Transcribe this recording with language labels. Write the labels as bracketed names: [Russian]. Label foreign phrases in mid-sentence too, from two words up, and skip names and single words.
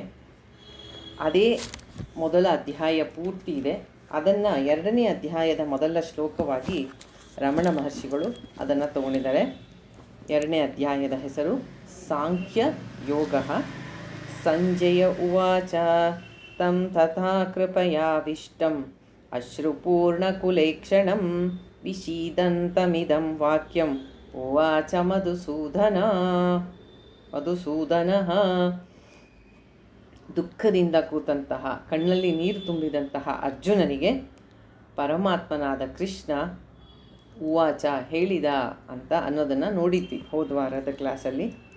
[Kannada] ಅದೇ ಮೊದಲ ಅಧ್ಯಾಯ ಪೂರ್ತಿ ಇದೆ. ಅದನ್ನು 2ನೇ ಅಧ್ಯಾಯದ ಮೊದಲ ಶ್ಲೋಕವಾಗಿ ರಮಣ ಮಹರ್ಷಿಗಳು ಅದನ್ನು ತಗೊಂಡಿದ್ದಾರೆ. 2ನೇ ಅಧ್ಯಾಯದ ಹೆಸರು ಸಾಂಖ್ಯ ಯೋಗ. [Sanskrit] ಸಂಜಯ ಉವಾಚ ತಂ ತಥಾ ಕೃಪಯಾವಿಷ್ಟಂ ಅಶ್ರುಪೂರ್ಣಕುಲೇಕ್ಷಣಂ ವಿಷೀದಂತಮಿದಂ ವಾಕ್ಯಂ ಉವಾಚ ಮಧುಸೂದನಃ. [Kannada] ದುಃಖದಿಂದ ಕೂತಂತಹ, ಕಣ್ಣಲ್ಲಿ ನೀರು ತುಂಬಿದಂತಹ ಅರ್ಜುನನಿಗೆ ಪರಮಾತ್ಮನಾದ ಕೃಷ್ಣ ಉವಾಚ ಹೇಳಿದ ಅಂತ ಅನ್ನೋದನ್ನು ನೋಡಿದ್ವಿ ಹೋದ ವಾರದ ಕ್ಲಾಸಲ್ಲಿ.